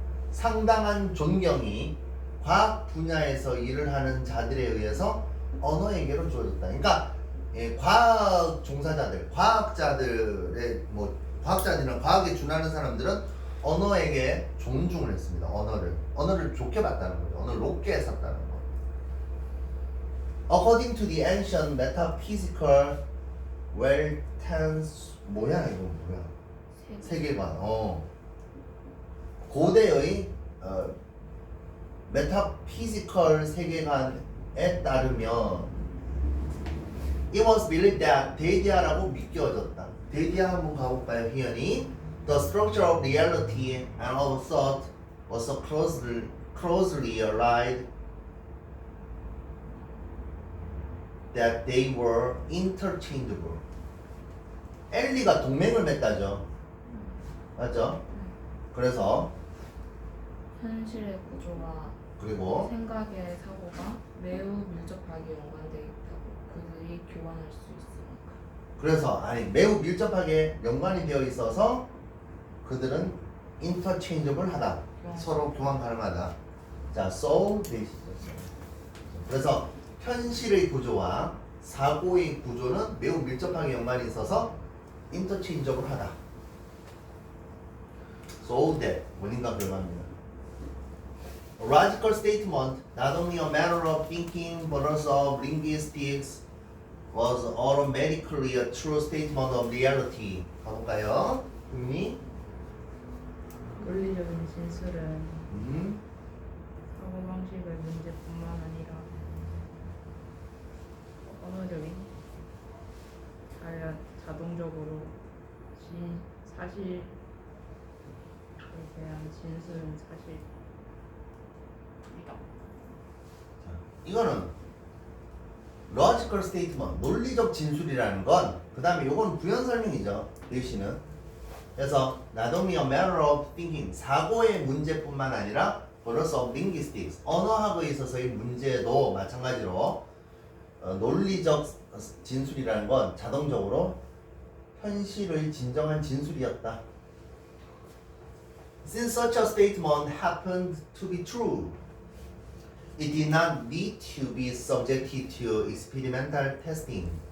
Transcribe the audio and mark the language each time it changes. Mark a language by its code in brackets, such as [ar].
[ko] 상당한 존경이 과학 분야에서 일을 하는 자들에 의해서 언어에게로 주어졌다. 그러니까 과학 종사자들, 과학자들의 과학자들이나 과학에 준하는 사람들은 언어에게 존중을 했습니다. 언어를 좋게 봤다는 거죠. 언어를 높게 샀다는 거. [en] According to the ancient metaphysical Weltan's [ko] 뭐야 이거 뭐야? 세계관. 고대의 메타피지컬 세계관에 따르면 [en] it was believed that [ko] 데디아라고 믿겨졌다. 데디아 한번 가볼까요, 희연이? [en] The structure of reality and of thought was so closely allied that they were interchangeable. [ko] 엘리가 동맹을 맺다죠. 맞죠? 그래서 현실의 구조와 그리고 생각의 사고가 매우 밀접하게 연관되어 있다고 그들이 교환할 수 있으니까. 그래서 매우 밀접하게 연관이 되어 있어서 그들은 interchangeable 하다. 서로 교환 가능하다. 자, [en] so based. [ko] 그래서 현실의 구조와 사고의 구조는 매우 밀접하게 연관이 있어서 interchangeable 하다. [en] So that [ko] 원인과 결과입니다. [en] A logical statement, not only a matter of thinking, but also of linguistics, was automatically a true statement of reality. [ko] 가볼까요? 국민? 논리적인 진술은 음. 사고방식의 문제뿐만 아니라 언어적인 자동적으로 사실에 대한 진술은 사실이다. 자, 이거는 [en] logical statement, [ko] 논리적 진술이라는 건, 그 다음에 요건 부연 설명이죠. 글씨는. 그래서 [en] not only a matter of thinking, [ko] 사고의 문제뿐만 아니라 [en] but also of linguistics, [ko] 언어학에 있어서의 문제도 마찬가지로 논리적 진술이라는 건 자동적으로 현실의 진정한 진술이었다. [en] Since such a statement happened to be true, it did not need to be subjected to experimental testing.